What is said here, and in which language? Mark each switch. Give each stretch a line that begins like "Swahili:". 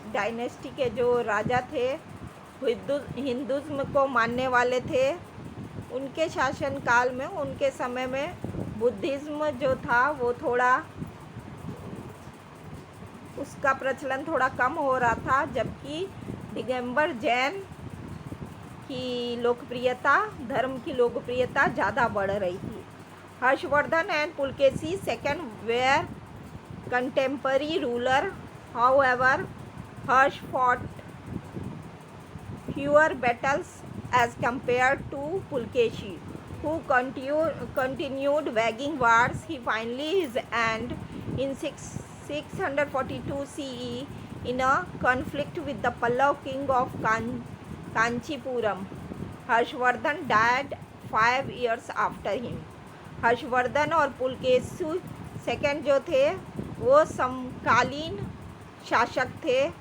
Hindi: Dynasty के जो राजा थे हिंदुज़्म को मानने वाले थे, उनके शासनकाल में, उनके समय में बुद्धिज़्म जो था वो थोड़ा, उसका प्रचलन थोड़ा कम हो रहा था, जबकि दिगंबर जैन की लोकप्रियता, धर्म की लोकप्रियता ज़्यादा बढ़ रही थी।
English: Harshvardhan and Pulakeshi second were contemporary ruler, however Harsh fought fewer battles as compared to Pulkeshi, who continued waging wars. He finally his end in 642 CE in a conflict with the Pallav king of Kanchipuram. Harshvardhan died 5 years after him.
Hindi: Harshvardhan और Pulakeshi second जो थे वो समकालीन शासक थे।